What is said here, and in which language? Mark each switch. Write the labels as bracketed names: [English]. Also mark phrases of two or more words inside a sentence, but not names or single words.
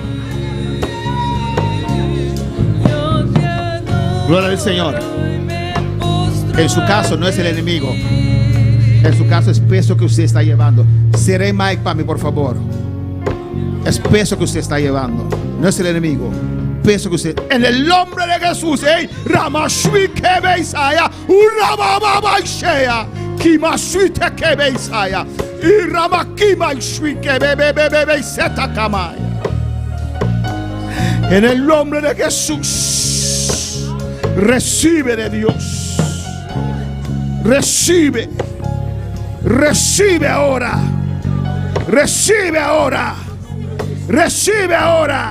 [Spanish] Gloria al Señor. En su caso no es el enemigo. En su caso es peso que usted está llevando. Seré Mike para mí, por favor. Es peso que usted está llevando. No es el enemigo. Peso que usted. En el nombre de Jesús. Ramashwi Kebeisaya. Uramabaishea. Kimashwite Kebeisaya. Y Ramakimashwi Kebebebebebeseta Kamaya. En el nombre de Jesús. Recibe de Dios. Recibe. Recibe ahora. Recibe ahora. Recibe ahora.